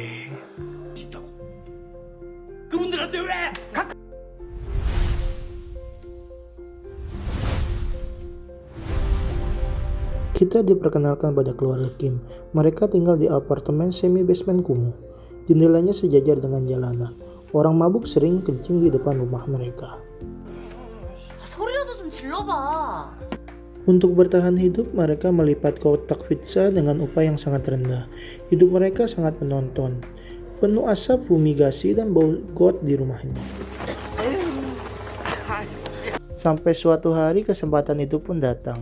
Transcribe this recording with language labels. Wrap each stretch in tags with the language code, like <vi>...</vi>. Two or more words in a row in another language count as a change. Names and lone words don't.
<id>Kita diperkenalkan pada keluarga Kim. Mereka tinggal di apartemen semi-basement kumuh. Jendelanya sejajar dengan jalanan. Orang mabuk sering kencing di depan rumah mereka.</id> <ko>소리라도 좀 질러봐.</ko> <id>Untuk bertahan hidup, mereka melipat kotak pizza dengan upah yang sangat rendah. Hidup mereka sangat menonton. Penuh asap, fumigasi, dan bau got di rumahnya. Sampai suatu hari kesempatan itu pun datang.</id>